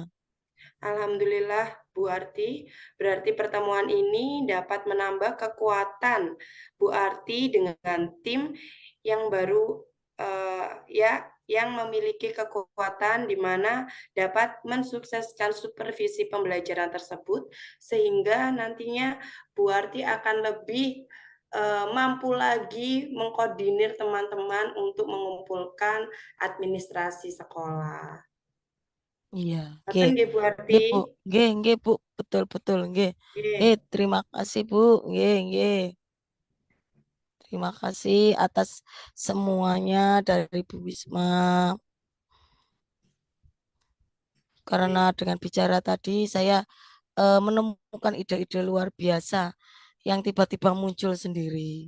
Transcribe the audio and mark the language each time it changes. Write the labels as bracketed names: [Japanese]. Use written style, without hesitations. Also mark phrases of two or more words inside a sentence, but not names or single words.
[Indonesian] Alhamdulillah Bu Arti, berarti pertemuan ini dapat menambah kekuatan Bu Arti dengan tim yang baru ya yang memiliki kekuatan di mana dapat mensukseskan supervisi pembelajaran tersebut sehingga nantinya Bu Arti akan lebih mampu lagi mengkoordinir teman-teman untuk mengumpulkan administrasi sekolah. Iya, Ngoten nggih. nggih Bu Arti? Nggih, Bu. Nggih, Bu. Betul, betul, nggih. Nggih. Terima kasih, Bu. Nggih, nggih. Terima kasih atas semuanya dari Bu Wisma. Karena dengan bicara tadi saya menemukan ide-ide luar biasa yang tiba-tiba muncul sendiri.